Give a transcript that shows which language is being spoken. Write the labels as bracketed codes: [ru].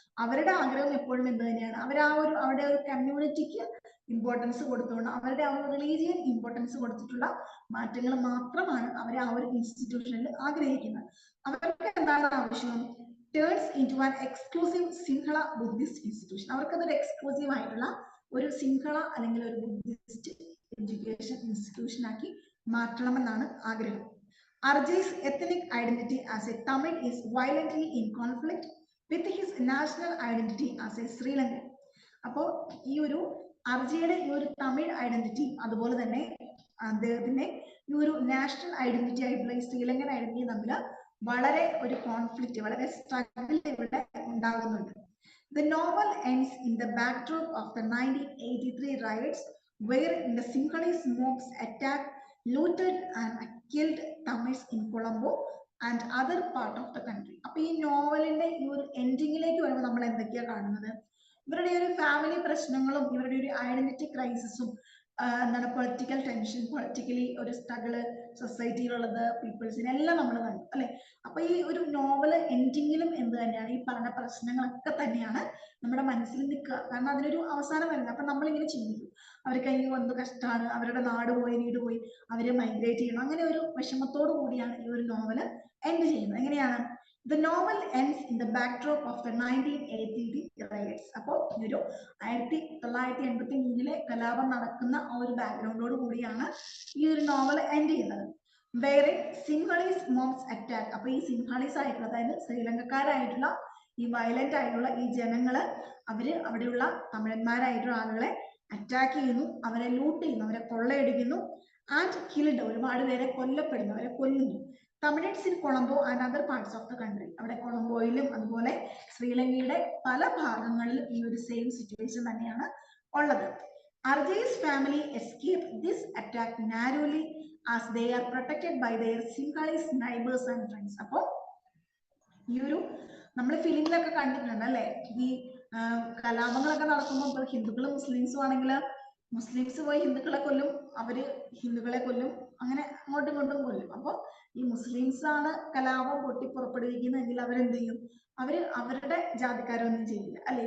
[ml] അവരുടെ ആഗ്രഹം എപ്പോഴും എന്ത് തന്നെയാണ്, അവർ ആ ഒരു അവരുടെ ഒരു കമ്മ്യൂണിറ്റിക്ക് ഇമ്പോർട്ടൻസ് കൊടുത്തുകൊണ്ട് അവരുടെ ആ ഒരു റിലീജിയൻ ഇമ്പോർട്ടൻസ് കൊടുത്തിട്ടുള്ള മാറ്റങ്ങൾ മാത്രമാണ് അവർ ആ ഒരു ഇൻസ്റ്റിറ്റ്യൂഷനിൽ ആഗ്രഹിക്കുന്നത്. അവർക്ക് എന്താണ് ആവശ്യം, [en] Turns into an exclusive Sinhala Buddhist institution. [ml] അവർക്കതൊരു exclusive ആയിട്ടുള്ള ഒരു സിംഹള അല്ലെങ്കിൽ ഒരു ബുദ്ധിസ്റ്റ് എഡ്യൂക്കേഷൻ ഇൻസ്റ്റിറ്റ്യൂഷൻ ആക്കി മാറ്റണമെന്നാണ് ആഗ്രഹം. [en] Arjay's ethnic identity as a Tamil is violently in conflict with his national identity as a Sri Lankan. [ml] അപ്പോൾ ഈ ഒരു അർജയുടെ ഈ ഒരു തമിഴ് ഐഡന്റിറ്റി അതുപോലെ തന്നെ അദ്ദേഹത്തിന്റെ ഈ ഒരു നാഷണൽ ഐഡന്റിറ്റി ആയിട്ടുള്ള ഈ ശ്രീലങ്കൻ ഐഡന്റിറ്റി തമ്മിൽ വളരെ ഒരു കോൺഫ്ലിക്റ്റ്, വളരെ സ്ട്രഗിൾ ഇവിടെ ഉണ്ടാകുന്നുണ്ട്. [en] The novel ends in the backdrop of the 1983 riots where the Sinhalese mobs attacked, looted and killed Tamils in Colombo and other part of the country. [ml] അപ്പൊ ഈ നോവലിന്റെ ഈ ഒരു എൻഡിങ്ങിലേക്ക് വരുമ്പോൾ നമ്മൾ എന്തൊക്കെയാ കാണുന്നത്, ഇവരുടെ ഒരു ഫാമിലി പ്രശ്നങ്ങളും ഇവരുടെ ഒരു ഐഡന്റിറ്റി ക്രൈസിസും എന്താണ് പൊളിറ്റിക്കൽ ടെൻഷൻ, പൊളിറ്റിക്കലി ഒരു സ്ട്രഗിള് സൊസൈറ്റിയിലുള്ളത് പീപ്പിൾസിനെ എല്ലാം നമ്മൾ കണ്ടു അല്ലെ. അപ്പൊ ഈ ഒരു നോവല് എൻഡിങ്ങിലും എന്ത് തന്നെയാണ്, ഈ പറഞ്ഞ പ്രശ്നങ്ങളൊക്കെ തന്നെയാണ് നമ്മുടെ മനസ്സിൽ നിൽക്കുക, കാരണം അതിനൊരു അവസാനം വരുന്നത്. അപ്പൊ നമ്മളിങ്ങനെ ചിന്തിക്കും, അവർക്ക് അതിന് എന്ത് കഷ്ടമാണ്, അവരുടെ നാട് പോയി വീട് പോയി അവര് മൈഗ്രേറ്റ് ചെയ്യണം, അങ്ങനെ ഒരു വിഷമത്തോടു കൂടിയാണ് ഈ ഒരു നോവല് എൻഡ് ചെയ്യുന്നത്. എങ്ങനെയാണ്, [en] The novel ends in the backdrop of the 1983 riots. [ml] അപ്പോൾ ഈ ഒരു 1983 കലാപം നടക്കുന്ന ആ ഒരു ബാക്ക്ഗ്രൗണ്ടോട് കൂടിയാണ് ഈ ഒരു നോവൽ എൻഡ് ചെയ്യുന്നത്. വേറെ സിംഹളീസ് മോബ്സ് അറ്റാക്ക്. അപ്പൊ ഈ സിംഹളീസ് ആയിട്ടുള്ള, അതായത് ശ്രീലങ്കക്കാരായിട്ടുള്ള ഈ വയലന്റ് ആയിട്ടുള്ള ഈ ജനങ്ങള് അവര് അവിടെയുള്ള തമിഴന്മാരായിട്ടുള്ള ആളുകളെ അറ്റാക്ക് ചെയ്യുന്നു, അവരെ ലൂട്ട് ചെയ്യുന്നു, അവരെ കൊള്ളയടിക്കുന്നു. [en] and killed, [ml] ഒരുപാട് പേരെ കൊല്ലപ്പെടുന്നു, അവരെ കൊല്ലുന്നു. [en] Tamils in Colombo and other parts of the country. [ml] അവിടെ കൊളംബോയിലും അതുപോലെ ശ്രീലങ്കയുടെ പല ഭാഗങ്ങളിലും ഈ ഒരു സെയിം സിറ്റുവേഷൻ തന്നെയാണ് ഉള്ളത്. [en] Arjay's family escaped this attack narrowly as they are protected by their Sinhalese neighbors and friends. [ml] അപ്പോ ഈ ഒരു നമ്മൾ ഫിലിമിലൊക്കെ കണ്ടിട്ടുണ്ട് അല്ലെ, ഈ കലാപങ്ങളൊക്കെ നടക്കുമ്പോൾ ഹിന്ദുക്കളും മുസ്ലിംസും ആണെങ്കിൽ മുസ്ലിംസ് പോയി ഹിന്ദുക്കളെ കൊല്ലും, അവര് ഹിന്ദുക്കളെ കൊല്ലും, അങ്ങനെ അങ്ങോട്ടും ഇങ്ങോട്ടും കൊല്ലും. അപ്പൊ ഈ മുസ്ലിംസ് ആണ് കലാപം പൊട്ടിപ്പുറപ്പെടുവിക്കുന്നതെങ്കിൽ അവരെന്ത് ചെയ്യും, അവര് അവരുടെ ജാതിക്കാരൊന്നും ചെയ്യില്ല അല്ലെ.